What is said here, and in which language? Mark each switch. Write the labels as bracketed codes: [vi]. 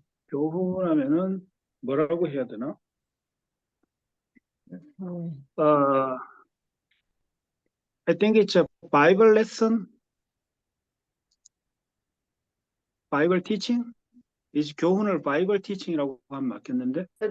[ko] 교훈하면은 뭐라고 해야 되나? [en] I think it's a Bible lesson, Bible teaching. [ko] 이 교훈을 [en] Bible teaching [ko] 이라고 하면 맞겠는데?